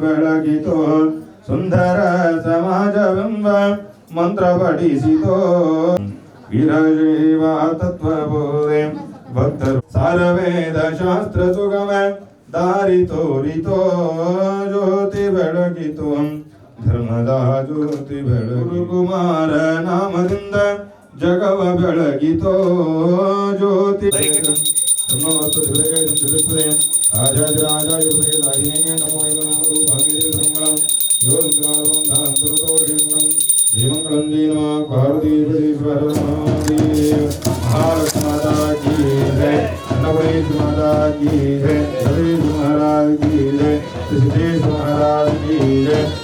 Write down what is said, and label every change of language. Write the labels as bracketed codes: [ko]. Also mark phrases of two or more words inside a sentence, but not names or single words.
[kn] ಬೆಳಗಿತು ಸುಂದರ ಸಮಾಜವೆಂಬ ಮಂತ್ರ ಪಠಿಸಿತೋ ವೀರಶೈವ ತತ್ವಬೋಧೆ ಭಕ್ತರು ಸಾರವೇದ ಶಾಸ್ತ್ರ ಸುಗಮ ದಾರಿ ತೋರಿತೋ ಜ್ಯೋತಿ ಬೆಳಗಿತು ಧರ್ಮದ ಜ್ಯೋತಿ ಬೆಳಗು ಕುಮಾರ ನಾಮದಿಂದ ಜಗವ ಬೆಳಗಿತೋ ಜ್ಯೋತಿ [sa] ರಾಜಾಜರಾಜಾಯ ನಮೋ ಮಂಗಳಂ ಜೀವಂಗಳಂ ಜೀವ ಪಾರ್ವತಿ [hi] महालक्ष्मी माता की जय अन्नपूर्णेश माता की जय गणेश महाराज की जय सिद्धेश महाराज की जय